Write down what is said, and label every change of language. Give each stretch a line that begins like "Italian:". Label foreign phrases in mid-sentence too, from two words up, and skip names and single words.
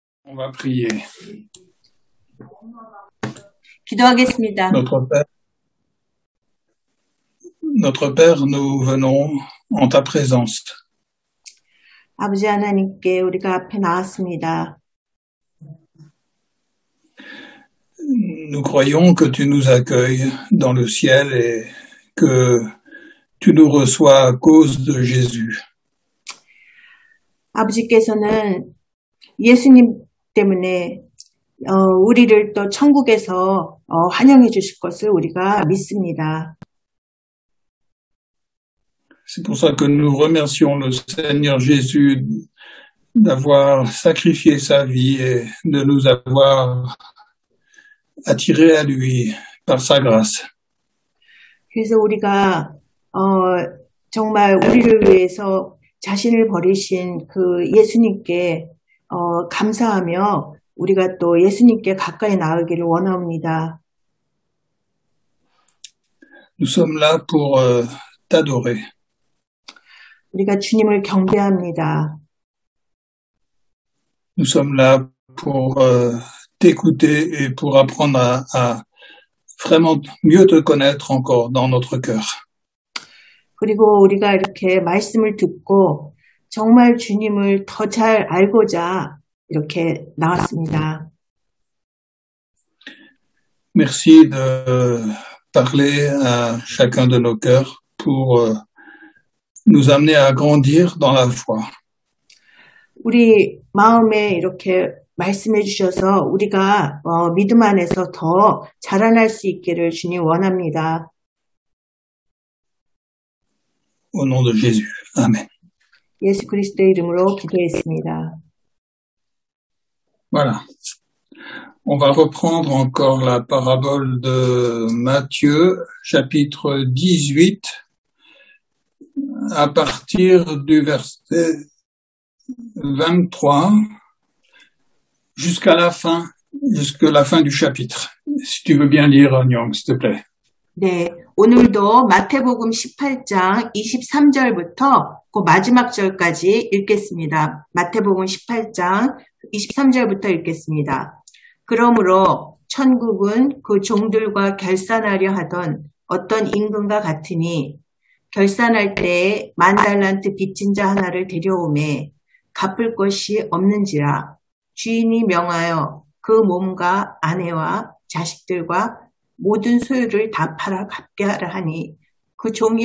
French: On va prier.
Korean: 기도하겠습니다.
French: Notre Père, nous venons en ta présence.
Korean: 아버지 하나님께 우리가 앞에 나왔습니다.
French: Nous croyons que tu nous accueilles dans le ciel et que tu nous reçois à cause de Jésus.
Korean: 아버지께서는 예수님 때문에 우리를 또 천국에서 환영해 주실 것을 우리가 믿습니다.
French: C'est pour ça que nous remercions le Seigneur Jésus d'avoir sacrifié sa vie et de nous avoir attirés à lui par sa grâce.
Korean: 그래서 우리가 정말 우리를 위해서 자신을 버리신 그 예수님께 감사하며 우리가 또 예수님께 가까이 나아가기를 원합니다.
French: Nous sommes là pour t'adorer.
Korean: 우리가 주님을 경배합니다.
French: Nous sommes là pour t'écouter et pour apprendre à vraiment mieux te connaître encore dans notre cœur.
Korean: 그리고 우리가 이렇게 말씀을 듣고 정말 주님을 더 잘 알고자 이렇게 나왔습니다.
French: Merci de parler à chacun de nos cœurs pour nous amener à grandir dans la foi.
Korean: 우리 마음에 이렇게 말씀해 주셔서 우리가 믿음 안에서 더 자라날 수 있기를 주님 원합니다.
French: Au nom de Jésus. Amen.
Korean: 예수 그리스도의 이름으로 기도했습니다.
French: Voilà. On va reprendre encore la parabole de Matthieu, chapitre 18, à partir du verset 23 jusqu'à la fin du chapitre. Si tu veux bien lire, Nyong, s'il te plaît.
Korean: 네, 오늘도 마태복음 18장 23절부터 그 마지막 절까지 읽겠습니다. 마태복음 18장 23절부터 읽겠습니다. 그러므로 천국은 그 종들과 결산하려 하던 어떤 임금과 같으니 결산할 때에 10,000달란트 빚진 자 하나를 데려오매 갚을 것이 없는지라 주인이 명하여 그 몸과 아내와 자식들과 모든 소유를 다 팔아 갚게 하라 하니 그 종이